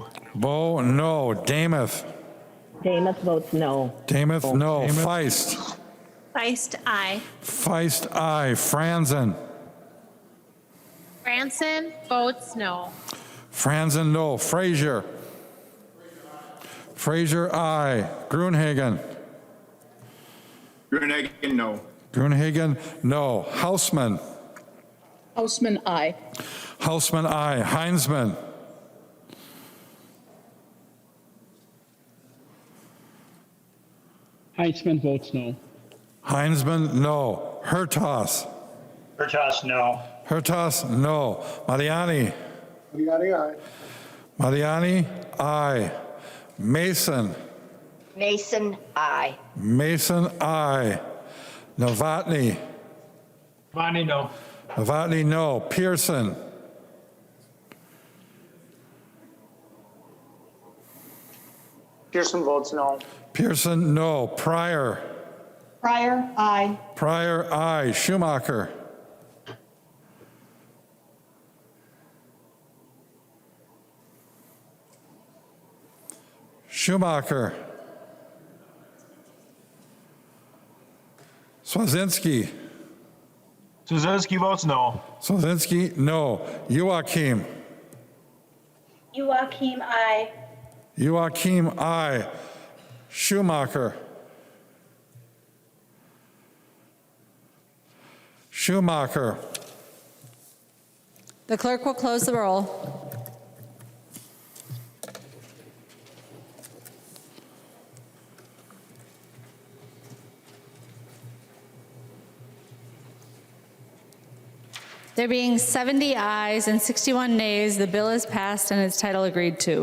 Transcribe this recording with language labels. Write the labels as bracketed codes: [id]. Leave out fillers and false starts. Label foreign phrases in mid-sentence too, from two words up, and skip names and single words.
[en] Bo, no. Damath. Damath votes no. Damath, no. Feist. Feist, aye. Feist, aye. Franzen. Franzen votes no. Franzen, no. Frazier. Frazier, aye. Gruenhagen. Gruenhagen, no. Gruenhagen, no. Hausman. Hausman, aye. Hausman, aye. Heinzman. Heinzman votes no. Heinzman, no. Hertas. Hertas, no. Hertas, no. Mariani. Mariani, aye. Mariani, aye. Mason. Mason, aye. Mason, aye. Novotny. Novotny, no. Novotny, no. Pearson. Pearson votes no. Pearson, no. Pryor. Pryor, aye. Pryor, aye. Schumacher. Schumacher. Swazinski. Swazinski votes no. Swazinski, no. Joachim. Joachim, aye. Joachim, aye. Schumacher. Schumacher. The clerk will close the roll. There being 70 ayes and 61 nays, the bill is passed and its title agreed to.